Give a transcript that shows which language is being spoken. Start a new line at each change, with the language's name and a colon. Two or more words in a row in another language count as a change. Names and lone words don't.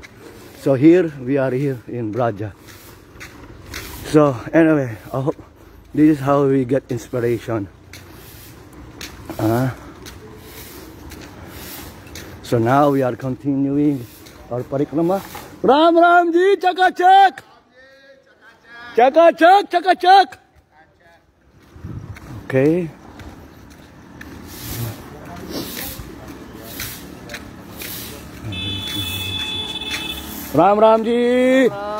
English: So here we are here in Braja. So anyway, I hope this is how we get inspiration. So now we are continuing our parikrama.
Hindi: Ram Ram Ji, Chaka Chak! Chaka Chak, Chaka Chak! Okay. Ram Ram Ji!